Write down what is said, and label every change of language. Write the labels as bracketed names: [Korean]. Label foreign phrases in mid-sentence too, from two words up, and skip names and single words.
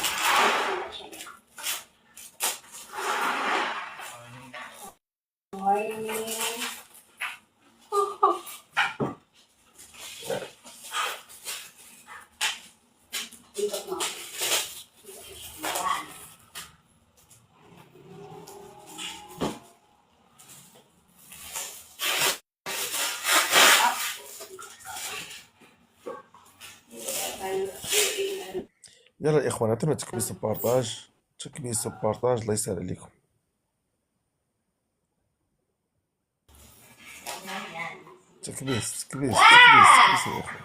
[Filipino] Ito na siya. Morning. Ikot mo. Yan. [Arabic] يلا يا اخوان اعطونا تكبيس بارطاج الله يسهل عليكم. تكبيس يا اخوان.